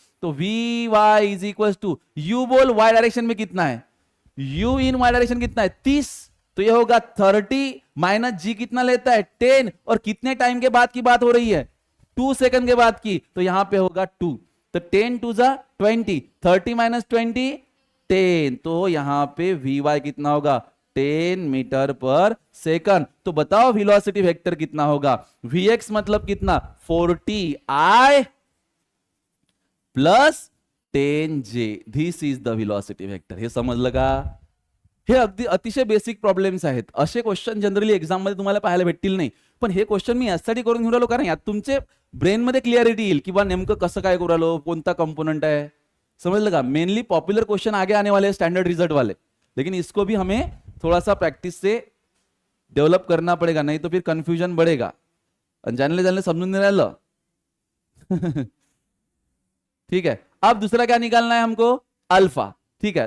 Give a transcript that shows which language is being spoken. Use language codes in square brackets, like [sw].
[hi] तो vy is equals to u बोल y direction में कितना है u इन y डायरेक्शन कितना है 30, तो ये होगा 30 माइनस जी कितना लेता है 10, और कितने टाइम के बाद की बात हो रही है 2 सेकंड के बाद की, तो यहां पे होगा 2, तो 10 2 जा 20, 30 माइनस 20 10, तो यहां पे vy कितना होगा 10 मीटर पर सेकंड। तो बताओ वेलोसिटी वेक्टर कितना होगा vx मतलब कितना 40i plus 10j, [en] This is the velocity vector. [mr] हे समजलं का? हे अगदी अतिशय बेसिक प्रॉब्लेम्स आहेत, असे क्वेश्चन जनरली एक्झाम मध्ये तुम्हाला पाहायला भेटतील नाही, पण हे क्वेश्चन मी यासाठी करून घेऊन राहिलो कारण यात तुमचे ब्रेन मध्ये क्लिअरिटी येईल की बा नेमकं कसं काय करू राहिलो, कोणता कंपोनेंट है, समझ का। [hi] मेनली पॉपुलर क्वेश्चन आगे आने वाले स्टैंडर्ड रिजल्ट वाले, लेकिन इसको भी हमें थोड़ा सा प्रैक्टिस से डेवलप करना पड़ेगा, नहीं तो फिर कंफ्यूजन बढ़ेगा, जानले जानले [mr] समझून नहीं राहिलं। [hi] ठीक है, अब दूसरा क्या निकालना है हमको अल्फा, ठीक है।